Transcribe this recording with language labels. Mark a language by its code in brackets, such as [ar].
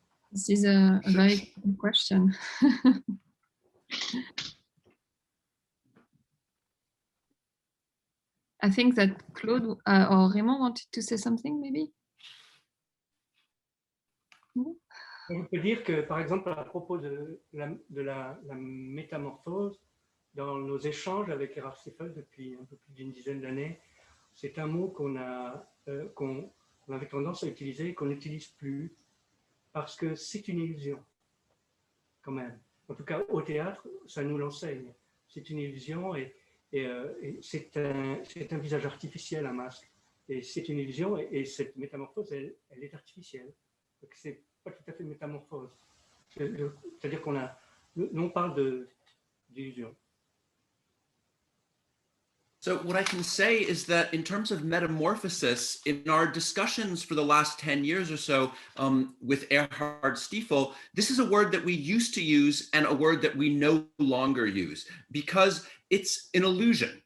[en] This is a very good question. I think that Claude or Raymond wanted to say something, maybe? [fr] On peut dire que, par exemple, à propos de la métamorphose, dans nos échanges avec Erhard Stiefel depuis un peu plus d'une dizaine d'années, c'est un mot qu'on avait tendance à utiliser et qu'on n'utilise plus parce que c'est une illusion, quand même. En tout cas, au théâtre, ça nous l'enseigne. C'est une illusion et c'est un visage artificiel, un masque. Et c'est une illusion et cette métamorphose, elle est artificielle. Donc, c'est pas tout à fait une métamorphose. C'est-à-dire nous on parle d'illusion. [en] So what I can say is that in terms of metamorphosis, in our discussions for the last 10 years or so with Erhard Stiefel, this is a word that we used to use and a word that we no longer use because it's an illusion.